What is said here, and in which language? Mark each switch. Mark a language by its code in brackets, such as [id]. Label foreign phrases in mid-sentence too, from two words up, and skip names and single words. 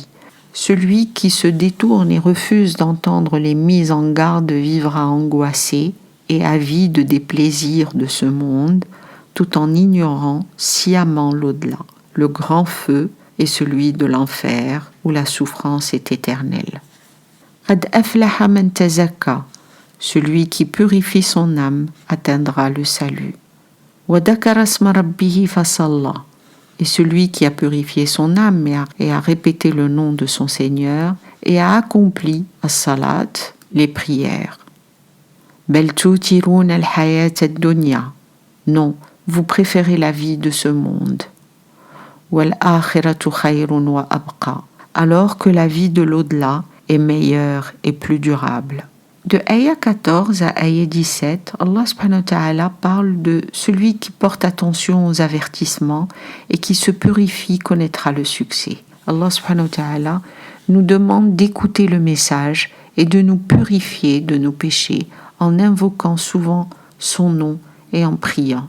[fr] Celui qui se détourne et refuse d'entendre les mises en garde vivra angoissé et avide des plaisirs de ce monde, tout en ignorant sciemment l'au-delà. Le grand feu est celui de l'enfer, où la souffrance est éternelle. [ar] قد أفلح من تزكى, [fr] celui qui purifie son âme atteindra le salut. [ar] وذكر اسم ربه فصلى, [fr] et celui qui a purifié son âme et a répété le nom de son Seigneur et a accompli as-salat, les prières. [ar] بل تؤثرون الحياة الدنيا, [fr] non, vous préférez la vie de ce monde. [ar] والآخرة خير وأبقى, [fr] alors que la vie de l'au-delà est meilleure et plus durable. De ayah 14 à ayah 17, Allah [ar] سبحانه وتعالى [fr] parle de celui qui porte attention aux avertissements et qui se purifie connaîtra le succès. Allah [ar] سبحانه وتعالى [fr] nous demande d'écouter le message et de nous purifier de nos péchés en invoquant souvent son nom et en priant.